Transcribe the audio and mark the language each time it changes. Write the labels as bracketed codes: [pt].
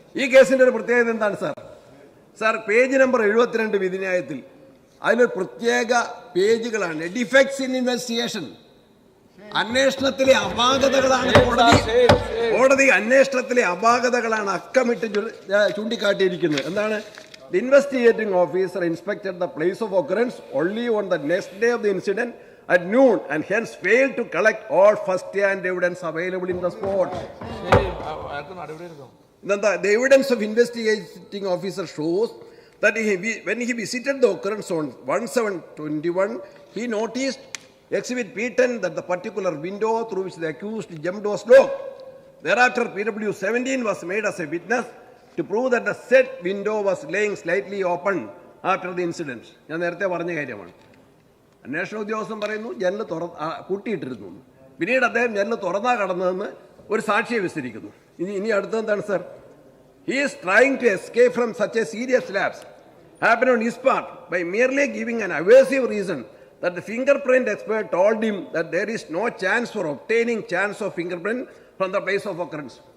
[ml] ഈ കേസിന്റെ ഒരു പ്രത്യേകത എന്താണ് സാർ പേജ് നമ്പർ 72 വിധിന്യായത്തിൽ അതിനൊരു പ്രത്യേക പേജുകളാണ്. [en] defects in investigation, [ml] അന്വേഷണത്തിലെ അപാകതകളാണ് കോടതി അന്വേഷണത്തിലെ അപാകതകളാണ് അക്കമിട്ട് ചൂണ്ടിക്കാട്ടിയിരിക്കുന്നത്. എന്താണ്? [en] The investigating officer inspected the place of occurrence only on the next day of the incident at noon and hence failed to collect all first-hand evidence available in the spot. The evidence of investigating officer shows that when he visited the occurrence on 1/7/21, he noticed Exhibit P10 that the particular window through which the accused jumped was locked. Thereafter, PW17 was made as a witness to prove that the said window was laying slightly open after the incident. [ml] ഞാൻ നേരത്തെ പറഞ്ഞ കാര്യമാണ്. അന്വേഷണ ഉദ്യോഗസ്ഥൻ പറയുന്നു ജനൽ പൂട്ടിയിട്ടിരുന്നു. പിന്നീട് അദ്ദേഹം ജനൽ തുറന്നാ കടന്നതെന്ന് ഒരു സാക്ഷിയെ വിസ്തരിക്കുന്നു. ഇനി അടുത്തത് എന്താണ് sir? [en] He is trying to escape from such a serious lapse happened on his part by merely giving an evasive reason that the fingerprint expert told him that there is no chance for obtaining chance of fingerprint from the place of occurrence.